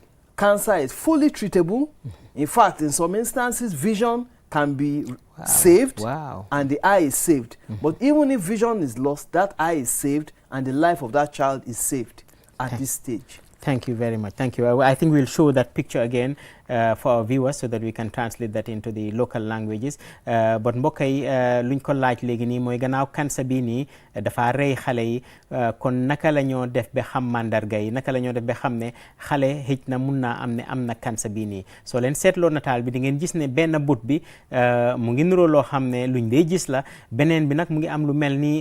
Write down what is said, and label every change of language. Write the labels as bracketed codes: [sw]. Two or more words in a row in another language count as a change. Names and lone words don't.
[en] Cancer is fully treatable. In fact, in some instances, vision can be saved and the eye is saved. But even if vision is lost, that eye is saved and the life of that child is saved at this stage. Thank you very much. Thank you. I think we'll show that picture again for our viewers so that we can translate that into the local languages. [wo] But mbokk yi luñ ko laaj léegi nii mooy gannaaw cancer bi nii dafa rey xale yi kon naka la ñoo def ba xam mandarga yi, naka la ñoo def ba xam ne xale xëj na mun naa am na cancer bi nii. Soo leen seetloo nataal bi di ngeen gis ne benn but bi mu ngi niroo loo xam ne luñ dee gis la, beneen bi nag mu ngi am lu mel ni